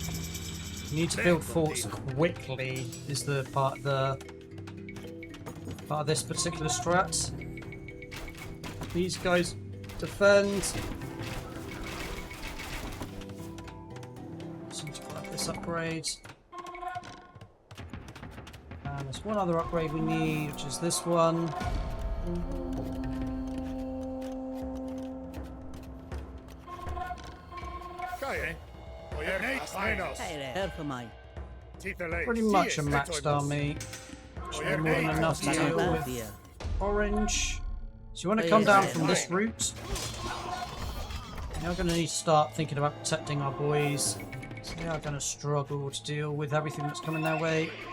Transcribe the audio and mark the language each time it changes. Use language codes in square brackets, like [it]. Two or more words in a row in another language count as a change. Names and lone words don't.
[en] You need to build forts quickly is the part of this particular strat. These guys defend. So to grab this upgrade. And there's one other upgrade we need, which is this one. Kaire. Oierneis. Erfamai. Pretty much a maxed army. More than enough to deal with orange. So you want to come down from this route. Now we're going to need to start thinking about protecting our boys. So they are going to struggle to deal with everything that's coming their way.